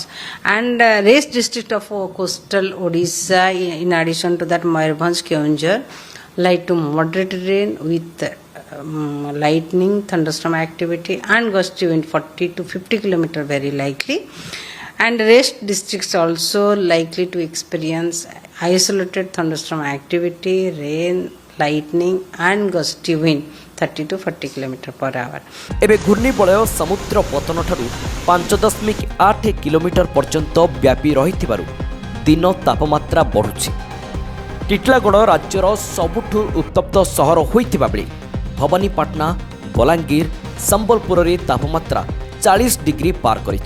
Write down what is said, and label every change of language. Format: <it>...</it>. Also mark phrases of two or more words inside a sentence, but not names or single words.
<en>and rest district of coastal Odisha, in addition to that Mayurbhanj, Keonjhar, light to moderate rain with lightning, thunderstorm activity and gusty wind 40 to 50 km very likely, and rest districts also likely to experience isolated thunderstorm activity, rain, lightning and gusty wind 30 to 40 km per hour.</en> <or>ଏବେ ଘୂର୍ଣ୍ଣିବଳୟ ସମୁଦ୍ର ପତନଠାରୁ 5.8 କିଲୋମିଟର ପର୍ଯ୍ୟନ୍ତ ବ୍ୟାପୀ ରହିଥିବାରୁ ଦିନ ତାପମାତ୍ରା ବଢ଼ୁଛି। ଟିଟିଲାଗଡ଼ ରାଜ୍ୟର ସବୁଠୁ ଉତ୍ତପ୍ତ ସହର ହୋଇଥିବା ବେଳେ ଭବାନୀପାଟଣା, ବଲାଙ୍ଗୀର, ସମ୍ବଲପୁରରେ ତାପମାତ୍ରା 40 ଡିଗ୍ରୀ ପାର କରିଛି।</or>